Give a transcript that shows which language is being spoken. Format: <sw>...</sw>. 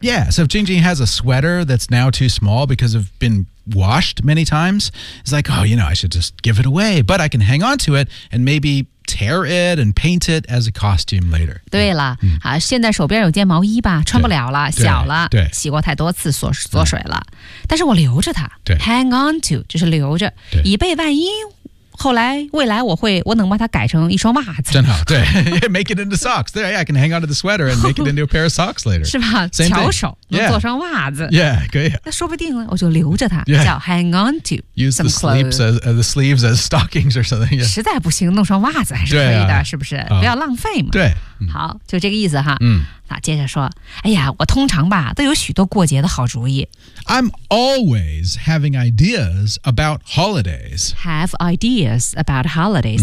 <en>Yeah so if Jing Jing has a sweater that's now too small because of beenwashed many times it's like oh you know I should just give it away but I can hang on to it and maybe tear it and paint it as a costume later</en> <zh>对了、</zh> <en>yeah.</en> <zh>现在手边有件毛衣吧穿不了了小了对洗过太多次缩水了但是我留着它对</zh> <en>hang on to</en> <zh>就是留着以备万一后来未来我能把它改成一双袜子真好对</zh> <en>make it into socks there, yeah, I can hang on to the sweater and make it into a pair of socks later</en> <zh>是吧巧手能做双袜子</zh> <en>yeah,</en> <zh>可以那说不定我就留着它、</zh> <en>yeah.</en> <zh>叫</zh> <en>hang on to use the sleeves, the sleeves as stockings or something、yeah.</en> <zh>实在不行弄双袜子还是可以的、啊、是不是不要浪费嘛对好就这个意思哈、嗯、那接着说哎呀我通常吧都有许多过节的好主意</zh> <en>I'm always having ideas about holidays Have ideas about holidays、</en>